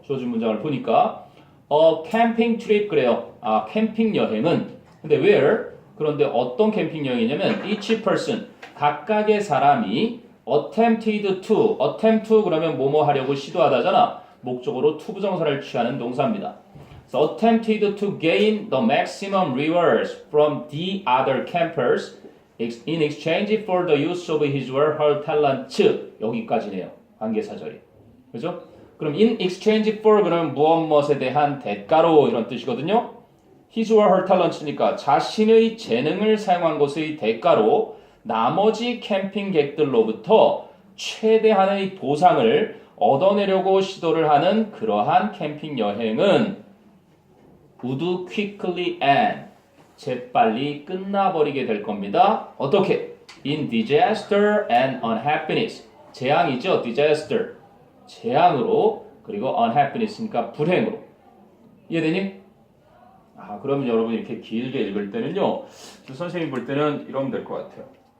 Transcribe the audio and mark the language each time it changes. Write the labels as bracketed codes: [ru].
[ko] 주어진 문장을 보니까 캠핑 트립 그래요. 캠핑 여행은 근데 where? 그런데 어떤 캠핑 여행이냐면 [en] each person [ko] 각각의 사람이 [en] attempted to [ko] 그러면 뭐뭐 하려고 시도하다잖아. 목적으로 to 부정사를 취하는 동사입니다. [en] So attempted to gain the maximum rewards from the other campers in exchange for the use of his or her talents. [ko] 여기까지네요. 관계사절이. 그죠? 그럼 in exchange for 그러면 무엇에 대한 대가로 이런 뜻이거든요. his or her talents니까 자신의 재능을 사용한 것의 대가로 나머지 캠핑객들로부터 최대한의 보상을 얻어내려고 시도를 하는 그러한 캠핑 여행은 [en] would quickly end [ko] 재빨리 끝나버리게 될 겁니다. 어떻게? [en] In disaster and unhappiness [ko] 재앙이죠. disaster 재앙으로 그리고 unhappiness니까 불행으로 이해되니? 그러면 여러분 이렇게 길게 읽을 때는요 선생님 볼 때는 이러면 될 것 같아요.